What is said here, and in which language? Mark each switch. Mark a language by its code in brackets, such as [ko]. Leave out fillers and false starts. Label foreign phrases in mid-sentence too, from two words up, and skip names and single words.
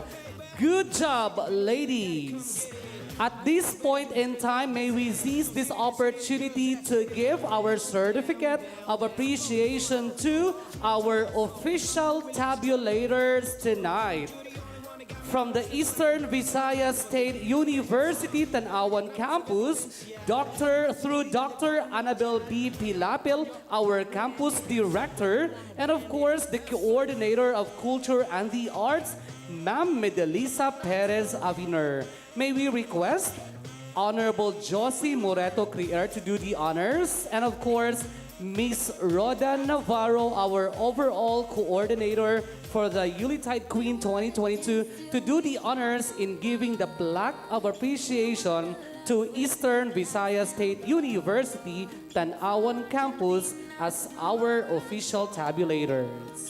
[en] Good job, ladies. At this point in time, may we seize this opportunity to give our certificate of appreciation to our official tabulators tonight. From the Eastern Visayas State University Tanauan campus, Dr. Annabel B. Pilapil, our campus director, and of course, the coordinator of culture and the arts, Ma'am Medelisa Perez Aviner. May we request Honorable Josie Moreto Crier to do the honors, and of course, Miss Rhoda Navarro, our overall coordinator for the Yuletide Queen 2022, to do the honors in giving the plaque of appreciation to Eastern Visayas State University Tanauan campus as our official tabulators.